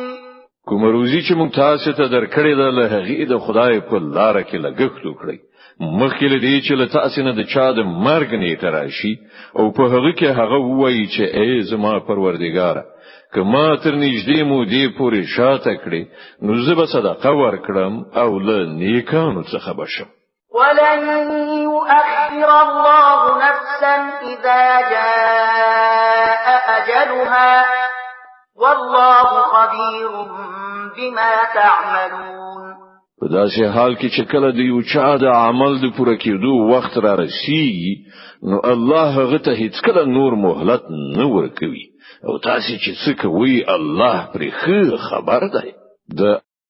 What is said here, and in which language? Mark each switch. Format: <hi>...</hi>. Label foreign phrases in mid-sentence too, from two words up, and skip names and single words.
<ps>کوم روزي چې موږ تاسو ته درکړې ده له هغې د خدای په لار کې لګښت وکړئ مخکې له دې چې له تاسو نه د چا د مرګ نیټه راشي او په هغه کې هغه ووایي چې ای زما پروردګاره که ما تر نږدې مودې پورې شاته کړې نو زه به صدقه ورکړم او له نیکانو څخه بشم.</ps> <ar>ولن يؤخر الله نفسا إذا جاء أجلها والله خبير بما تعملون.</ar> <ps>په داسې حال کې چې کله د یو چا د عمل د پوره کېدو وخت را رسیږي نو الله هغه ته هیڅ کله نور مهلت نه ورکوي او تاسو چې څه کوئ الله پرې ښه خبر دی. د</ps>